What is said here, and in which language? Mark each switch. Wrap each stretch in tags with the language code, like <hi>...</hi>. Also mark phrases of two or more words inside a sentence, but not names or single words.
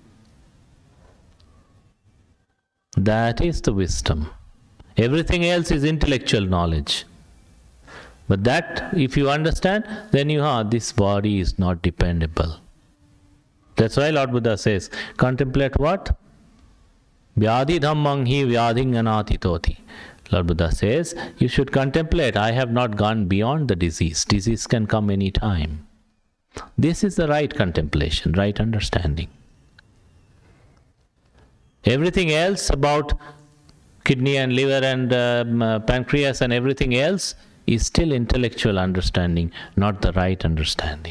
<en>That is the wisdom. Everything else is intellectual knowledge. But that, if you understand, then this body is not dependable. That's why Lord Buddha says, contemplate what?</en> <pi>Vyadhi dhammang hi vyadhing anatitoti.</pi> <en>Lord Buddha says, you should contemplate, I have not gone beyond the disease. Disease can come any time. This is the right contemplation, right understanding. Everything else about kidney and liver and pancreas and everything else is still intellectual understanding, not the right understanding.</en>